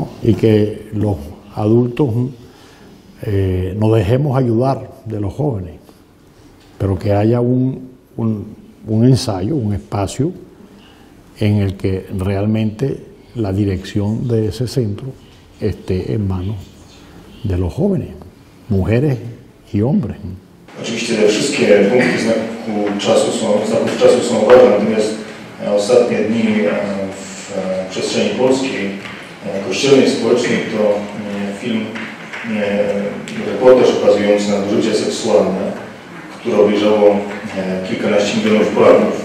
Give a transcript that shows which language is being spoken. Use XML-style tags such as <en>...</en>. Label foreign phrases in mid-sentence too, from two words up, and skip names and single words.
<es>Y que los adultos nos dejemos ayudar de los jóvenes, pero que haya un ensayo, un espacio en el que realmente la dirección de ese centro esté en manos de los jóvenes, mujeres y hombres.</es> <pl>Oczywiście te wszystkie punkty znaków czasu są ważne, natomiast ostatnie dni w przestrzeni polskiej, kościelnej, społecznej to film, reportaż ukazujący nadużycia seksualne, które obejrzało kilkanaście milionów Polaków.</pl>